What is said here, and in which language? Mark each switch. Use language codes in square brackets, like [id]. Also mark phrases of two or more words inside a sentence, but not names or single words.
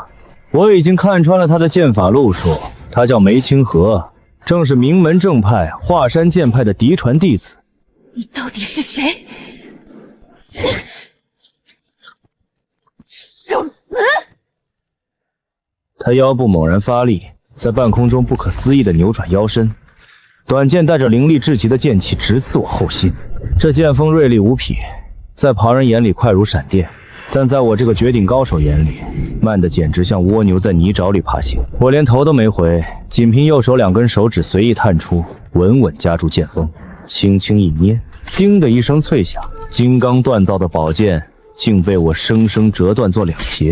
[zh] 我已經看穿了她的劍法路數，她叫梅清河，正是名門正派華山劍派的嫡傳弟子。你到底是誰？受死！他腰部猛然發力，在半空中不可思議地扭轉腰身，短劍帶着凌厲至極的劍氣直刺我後心。這劍鋒銳利無匹，在旁人眼裡快如閃電，但在我這個絕頂高手眼裡，慢得簡直像蝸牛在泥沼裡爬行。我連頭都沒回，僅憑右手兩根手指隨意探出，穩穩夾住劍鋒，輕輕一捏，叮的一聲脆響，金剛鍛造的寶劍竟被我生生折斷作兩截。